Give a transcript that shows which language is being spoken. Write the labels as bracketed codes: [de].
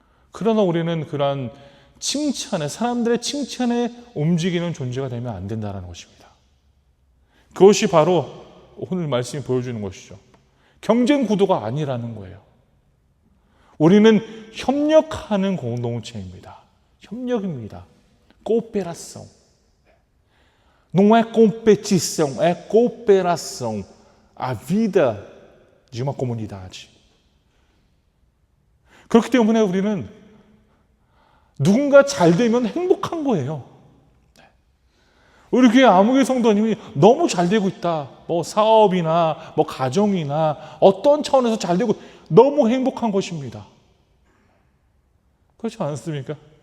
[ko] 그러나 우리는 그러한 칭찬에, 사람들의 칭찬에 움직이는 존재가 되면 안 된다는 것입니다. 그것이 바로 오늘 말씀이 보여주는 것이죠. 경쟁 구도가 아니라는 거예요. 우리는 협력하는 공동체입니다. 협력입니다. cooperação. [pt] Não é competição, é cooperação. A vida de uma comunidade. [ko] 그렇기 때문에 우리는 누군가 잘 되면 행복한 거예요. 우리 교회 아무개 성도님이 너무 잘 되고 있다. 뭐 사업이나 뭐 가정이나 어떤 차원에서 잘 되고 너무 행복한 것입니다. 그렇지 않습니까?